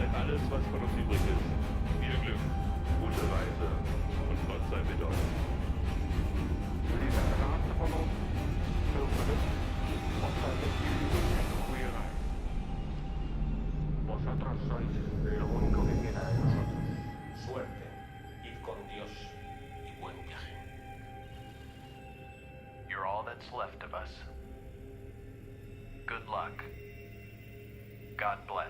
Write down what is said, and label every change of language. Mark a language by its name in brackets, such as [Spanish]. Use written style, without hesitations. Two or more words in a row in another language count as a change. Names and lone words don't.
[German] alles, was von uns übrig ist. Viel Glück, gute Reise und Gott sei mit euch. [Spanish] Vosotros sois lo único que queda de nosotros. Suerte, id con Dios y buen viaje. [English] You're all that's left of us. Good luck. God bless.